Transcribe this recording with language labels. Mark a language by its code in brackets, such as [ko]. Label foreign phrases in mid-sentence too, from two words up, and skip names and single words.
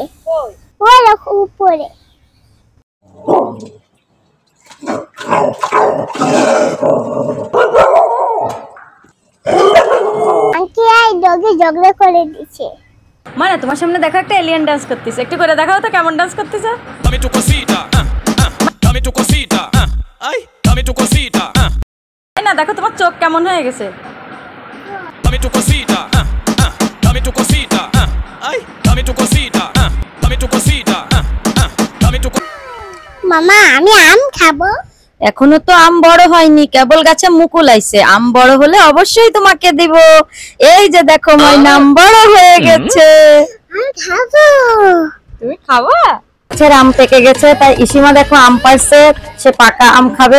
[bn] ওই দেখো উপরে। আন্টি আই ডগে ঝগড়া করে দিছে। মানে তোমার সামনে দেখো একটা এলিয়েন ডান্স করতেছে, একটু করে দেখাও তো কেমন ডান্স করতেছে। [es] Dame tu cosita, dame tu cosita, ay, dame tu cosita, [bn] না দেখো তোমার চোখ কেমন হয়ে গেছে। [es] dame tu cosita, dame tu cosita, ay, dame tu cosita, dame tu cosita, dame tu. [bn] মামা আমি আম খাবো। এখনো তো আম বড় হয়নি, কেবল গাছে মুকুল আইছে। আম বড় হলে অবশ্যই তোমাকে দিব। এই যে দেখো ময়না আম বড় হয়ে গেছে। আমি খাবো। তুমি খাবা? গাছের আম পেকে গেছে তাই ইসিমা দেখো আম পাড়ছে, সে পাকা আম খাবে।